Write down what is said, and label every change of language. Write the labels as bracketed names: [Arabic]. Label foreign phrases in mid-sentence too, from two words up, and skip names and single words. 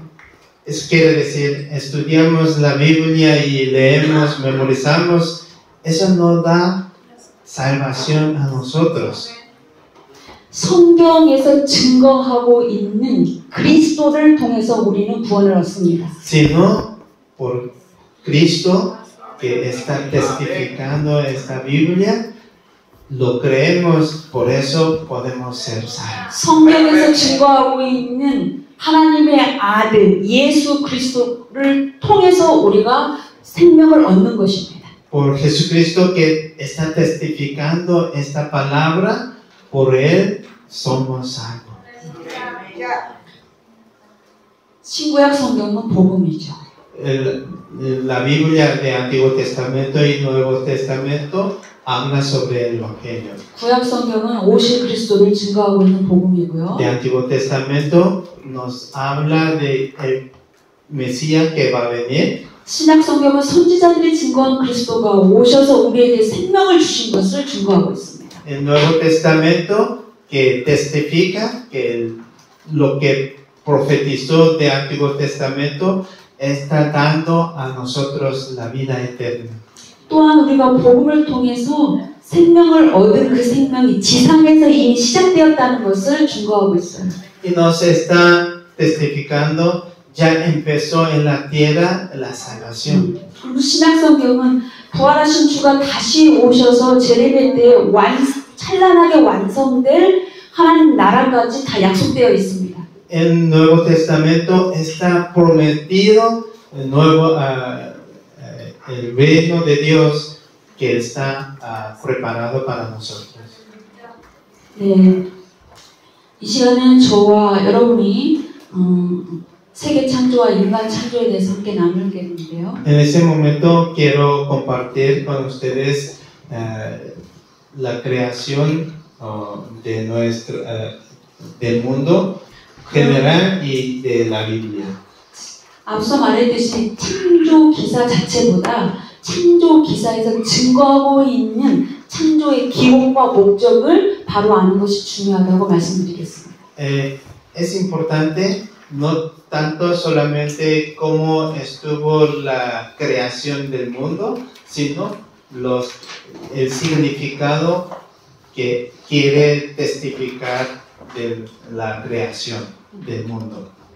[Spanish] Eso quiere decir, estudiamos la Biblia y leemos, memorizamos, eso no da salvación a nosotros. [Korean] 성경에서 증거하고 있는 그리스도를 통해서 우리는 구원을 얻습니다. [Spanish] Sino por Cristo que está testificando esta Biblia, lo creemos, por eso podemos ser salvos. [Korean] 성경에서 증거하고 있는 하나님의 아들 예수 그리스도를 통해서 우리가 생명을 얻는 것입니다. [Spanish] Por Jesucristo que está testificando esta palabra, por Él somos salvos. [Korean] 신구약 성경은 복음이죠. [Spanish] La Biblia de Antiguo Testamento y Nuevo Testamento habla sobre el Evangelio. [Korean] 구약 성경은 오실 그리스도를 증거하고 있는 복음이고요. [Spanish] De Antiguo Testamento nos habla de el Mesías que va a venir. [Korean] 신약 성경은 선지자들이 증거한 그리스도가 오셔서 우리에게 생명을 주신 것을 증거하고 있습니다. [Spanish] El Nuevo Testamento que testifica que lo que profetizó de Antiguo Testamento está dando a nosotros la vida eterna. [Korean] 또한 우리가 복음을 통해서 생명을 얻은 그 생명이 지상에서 이미 시작되었다는 것을 증거하고 있어요. [Spanish] Y nos está testificando, ya empezó en la tierra la salvación. [Korean] 그리고 신약 성경은 부활하신 주가 다시 오셔서 재림의 때 찬란하게 완성될 하나님 나라까지 다 약속되어 있습니다. [Spanish] El Nuevo Testamento está prometido el nuevo el reino de Dios que está preparado para nosotros. [Korean] 네, 이 시간은 저와 여러분이 세계 창조와 인간 창조에 대해서 함께 나누겠는데요. [Spanish] En este momento quiero compartir con ustedes la creación de nuestro del mundo general y de la Biblia. [Korean] 앞서 말했듯이 창조 기사 자체보다 창조 기사에서 증거하고 있는 창조의 기원과 목적을 바로 아는 것이 중요하다고 말씀드리겠습니다. [Spanish] Es importante no tanto solamente cómo estuvo la creación del mundo, sino el significado que quiere testificar de la creación del mundo.